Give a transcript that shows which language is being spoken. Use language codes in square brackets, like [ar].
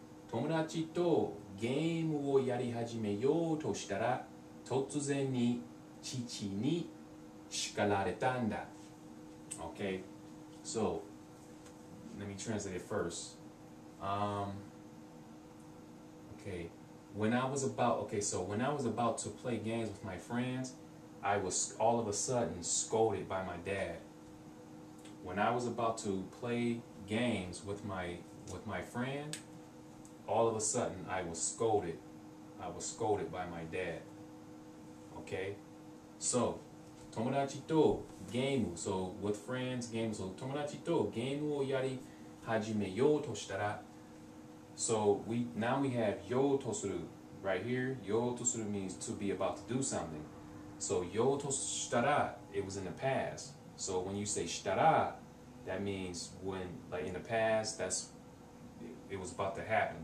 [ja] 友達とゲームをやり始めようとしたら突然に父に叱られたんだ [en] Okay so let me translate it first okay when I was about to play games with my friends I was all of a sudden scolded by my dad. When I was about to play games with my friend, all of a sudden I was scolded. I was scolded by my dad. Okay? So, [ja] 友達とゲーム [en] so with friends, game so [ja] 友達とゲームをやり始めようとしたら [en] so now we have ようとする right here. ようとする means to be about to do something. So ようとしたら it was in the past. So when you say したら that means when like in the past that's it was about to happen.